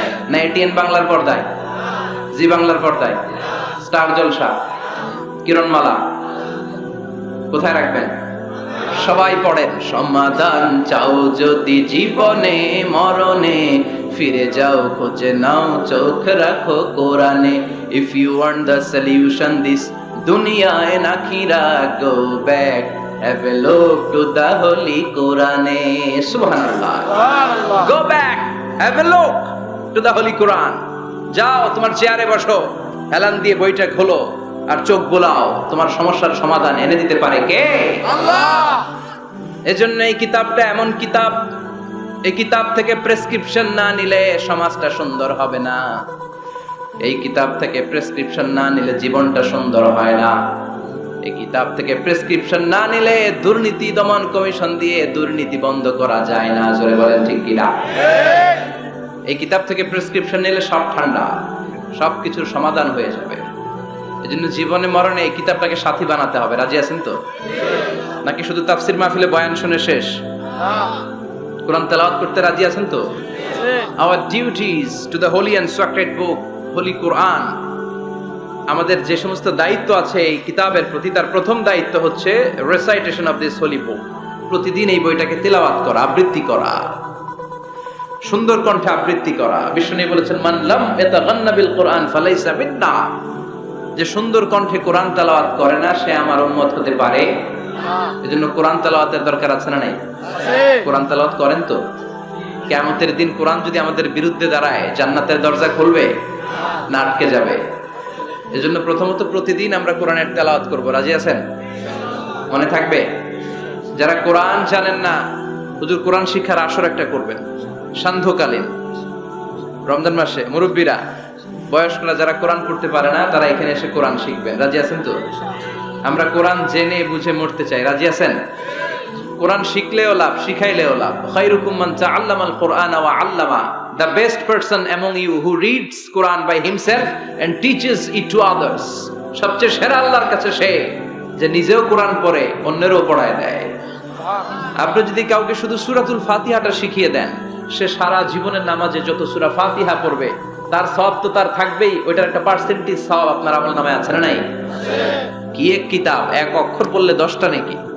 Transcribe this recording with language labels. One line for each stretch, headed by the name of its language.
Bangla: না এটিএন বাংলার পর্দায়, জি বাংলার পর্দায়, স্টার জলসা, কিরণমালা, কোথায় রাখবেন? সবাই পড়েন। সমাধান চাও যদি জীবনে, মরণে ফিরে যাও, খুঁজে নাও, চোখ রাখো কোরআনে।
English: If you want the solution this dunya and akhirah, go back, have a look to the holy Quran. Subhanallah, go back, have a look to the holy Quran.
Bangla: যাও তোমার চেয়ারে বসো, হেলান দিয়ে বইটা খোলো আর চোখ বোলাও। তোমার সমস্যার সমাধান এনে দিতে পারে কে? আল্লাহ। এজন্য এই কিতাবটা এমন কিতাব, এই কিতাব থেকে প্রেসক্রিপশন না নিলে সমাজটা সুন্দর হবে না। এই কিতাব থেকে প্রেসক্রিপশন না নিলে জীবনটা সুন্দর হয় না। এই কিতাব থেকে প্রেসক্রিপশন না নিলে দুর্নীতি দমন কমিশন দিয়ে দুর্নীতি বন্ধ করা যায় না। জোরে বলেন ঠিক কিনা? এই কিতাব থেকে প্রেসক্রিপশন নিলে সব ঠান্ডা, সবকিছুর সমাধান হয়ে যাবে। এজন্য জীবনে মরণে এই কিতাবটাকে সাথী বানাতে হবে। রাজি আছেন তো? নাকি শুধু তাফসির মাহফিলে বয়ান শুনে শেষ? কোরআন তেলাওয়াত করতে রাজি আছেন তো?
English: Our duties to the holy and sacred book, holy Quran.
Bangla: আমাদের যে সমস্ত দায়িত্ব আছে এই কিতাবের প্রতি, তার প্রথম দায়িত্ব হচ্ছে
English: recitation of this holy book.
Bangla: প্রতিদিন এই বইটাকে তেলাওয়াত করা, আবৃত্তি করা, সুন্দর কণ্ঠে আবৃত্তি করা। বিষ্ণু বলেছেন,
Arabic: মান লাম ইয়াতাগান্না বিল কোরআন ফালাইসা মিন্না।
Bangla: যে সুন্দর কণ্ঠে কোরআন তেলাওয়াত করে না সে আমার উম্মত হতে পারে। এজন্য কোরআন তেলাওয়াতের দরকার আছে না নাই? কোরআন তেলাওয়াত করেন তো? কিয়ামতের দিন কোরআন যদি আমাদের বিরুদ্ধে দাঁড়ায়, জান্নাতের দরজা খুলবে না আটকে যাবে? এজন্য প্রথমত প্রতিদিন আমরা কোরআনের তেলাওয়াত করব। রাজি আছেন? মনে থাকবে? যারা কোরআন জানেন না, হুজুর কোরআন শিক্ষার আসর একটা করবেন সান্ধ্যকালীন রমজান মাসে। মুরব্বীরা, বয়স্করা যারা কোরআন পড়তে পারে না তারা এখানে এসে কোরআন শিখবেন। রাজি আছেন তো? আমরা কোরআন জেনে বুঝে মরতে চাই। রাজি আছেন? কোরআন শিখলেও লাভ, শিখাইলেও লাভ।
Arabic: খায়রুকুম মান তাআল্লামাল কুরআনা ওয়া আল্লামা।
English: The best person among you who reads Quran by himself and teaches it to others.
Bangla: সবচেয়ে সেরা আল্লাহর কাছে সে যে নিজেও কোরআন পড়ে অন্যেরও পড়ায় দেয়। আপনি যদি কাউকে শুধু সূরাতুল ফাতিহাটা শিখিয়ে দেন, সে সারা জীবনের নামাজে যত সূরা ফাতিহা পড়বে তার সওয়াব তো তার থাকবেই। ওইটার একটা পার্সেন্টেজ সওয়াব আপনার আমলনামায় আছে না নাই? কি এক কিতাব, এক অক্ষর পড়লে 10টা নাকি।